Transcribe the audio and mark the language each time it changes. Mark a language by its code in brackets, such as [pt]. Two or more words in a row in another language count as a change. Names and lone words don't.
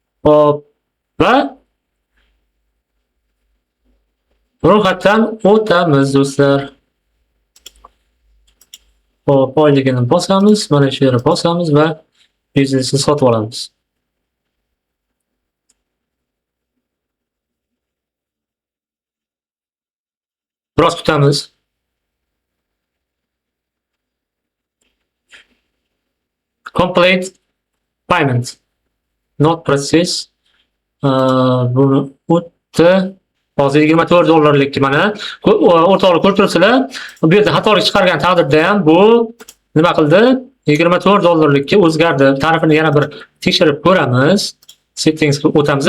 [uz] Hop va ro'yxatdan o'tamiz do'stlar. Hop, oyligini bosamiz, mana shu yerga bosamiz va biznesni sotib olamiz. Biroz kutamiz. [en] Complete payment. Not process. [uz] Buni o'tdi. Hozir $24 mana o'rtoqlar ko'rib turibsizlar. Bu yerda xatolik chiqargan taqdirda ham bu nima qildi? $24 o'zgardi. Tarifini yana bir tekshirib ko'ramiz. Settingsga o'tamiz.